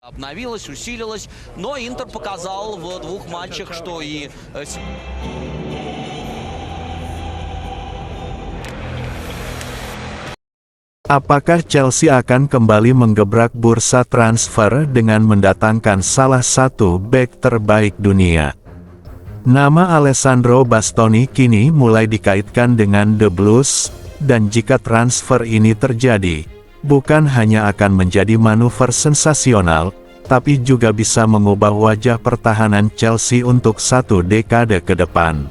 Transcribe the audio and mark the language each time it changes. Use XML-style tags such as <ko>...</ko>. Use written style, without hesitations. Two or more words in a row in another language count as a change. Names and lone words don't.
<ru>Обновилась, усилилась, но Интер показал в двух матчах, что и...</ru> <id>Apakah Chelsea akan kembali menggebrak bursa transfer dengan mendatangkan salah satu bek terbaik dunia? Nama Alessandro Bastoni kini mulai dikaitkan dengan The Blues, dan jika transfer ini terjadi, bukan hanya akan menjadi manuver sensasional, tapi juga bisa mengubah wajah pertahanan Chelsea untuk satu dekade ke depan.</id>